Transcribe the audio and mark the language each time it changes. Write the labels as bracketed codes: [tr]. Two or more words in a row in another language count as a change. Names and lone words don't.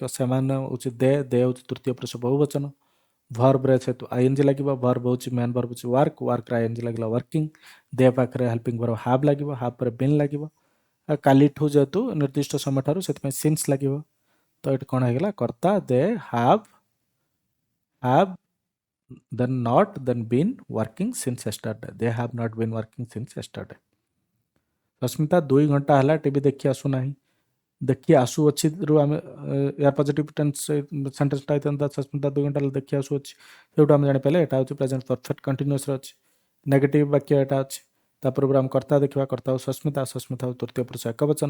[or] ସେମାନେ ହେଉଛି ଦେ ହେଉଛି ତୃତୀୟ ପୁରୁଷ ବହୁବଚନ। ଭର୍ବରେ ସେତୁ ଆଇଏନ୍ଜି ଲାଗିବ, ଭର୍ବ ହେଉଛି [en] main verb [or] ହେଉଛି ୱାର୍କ, ୱାର୍କର ଆଇଏନ୍ଜି ଲାଗିଲା ୱାର୍କିଂ। ଦେ ପାଖରେ [en] helping verb have [or] ଲାଗିବ, ହାବ୍ ପରେ ବିନ୍ ଲାଗିବ। କାଲିଠୁ ଯେହେତୁ ନିର୍ଦ୍ଦିଷ୍ଟ ସମୟ ଠାରୁ ସେଥିପାଇଁ ସିନ୍ସ ଲାଗିବ। ତ ଏଠି କ'ଣ ହେଇଗଲା କର୍ତ୍ତା [en] they have then not then been working since yesterday, they have not been working since yesterday। [or] ସସ୍ମିତା 2 ଘଣ୍ଟା ହେଲା ଟିଭି ଦେଖି ଆସୁନାହିଁ, ଦେଖି ଆସୁଅଛି ରୁ ଆମେ ୟାର [en] positive tense [or] ସେଣ୍ଟେନ୍ସଟା ହେଇଥାନ୍ତା ସସ୍ମିତା 2 ଘଣ୍ଟା ହେଲା ଦେଖି ଆସୁଅଛି, ସେଇଠୁ ଆମେ ଜାଣିପାରିଲେ ଏଇଟା ହେଉଛି [en] present perfect [or] କଣ୍ଟିନ୍ୟୁଅସ୍ରେ ଅଛି। ନେଗେଟିଭ୍ ବାକ୍ୟ ଏଇଟା ଅଛି। ତା ପୂର୍ବରୁ ଆମେ କର୍ତ୍ତା ଦେଖିବା, କର୍ତ୍ତା ହେଉଛି ସସ୍ମିତା, ସସ୍ମିତା ହେଉଛି ତୃତୀୟ ପୁରୁଷ ଏକବଚନ।